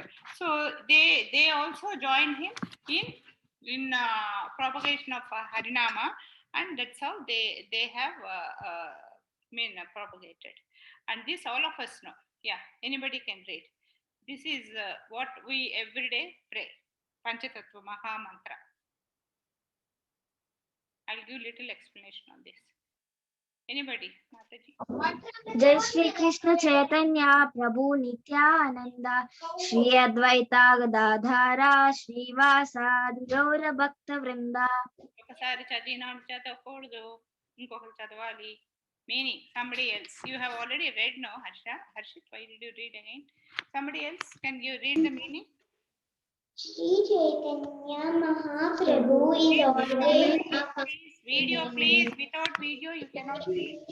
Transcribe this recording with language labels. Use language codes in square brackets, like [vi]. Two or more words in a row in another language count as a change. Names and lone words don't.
[en] So they also joined him in propagation of Harinama, and that's how they have propagated. And this all of us know. Yeah, anybody can read. This is what we every day pray. Panchatattva Maha Mantra. I'll give little explanation on this. Anybody, Mataji? [sa] जय श्री कृष्ण चैतन्य प्रभु नित्यानन्द श्री अद्वैत गदाधर श्रीवासादि गौर भक्त वृन्द. [te] ఒకసారి చదివినాం చదవకూడదు ఇంకొకరు చదవాలి [en] meaning somebody else you have already read no Harshit, why did you read again? Somebody else, can you read the meaning? Sri Chaitanya Mahaprabhu is always Please, video please, without video you cannot read.